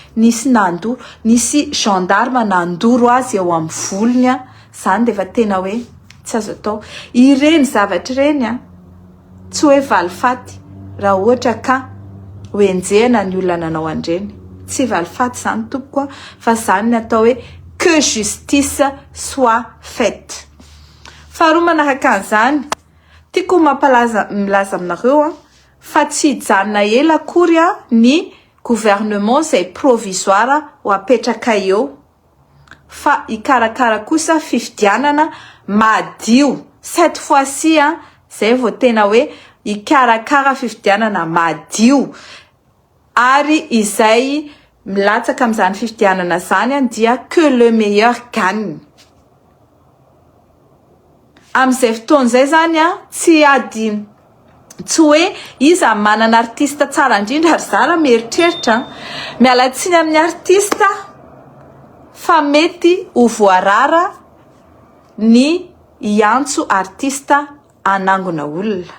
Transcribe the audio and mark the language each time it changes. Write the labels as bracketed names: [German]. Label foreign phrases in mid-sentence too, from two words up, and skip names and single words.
[Malagasy] nisy gendarme nandoro azy eo amin'ny volony zany de fa tena hoe tsy azo atao ireny zavatra ireny tsy hoe valifaty raha ohatra ka hoenjehana ny olona nanao andreny tsy valifaty zany tompoko fa zany ny atao hoe [French] que justice soit faite [Malagasy] faharoa manaraka an'izany tiako milaza aminareo fa tsy hijanona ela akory ny gouvernement izay provisoire ho apetraka eo fa ikarakara kosa fifidianana madio cette fois-ci zay vao tena hoe ikarakara fifidianana madio ary izay milatsaka amin'izany fifidianana zany dia [French] que le meilleur gagne. [Malagasy] Amin'izay fotoan'izay zany tsy ady tsy hoe iza manana artista tsara indrindra ary zara mieritreritra mialatsiny amin'ny artista fa mety ho voarara ny iantso artista anangona olona.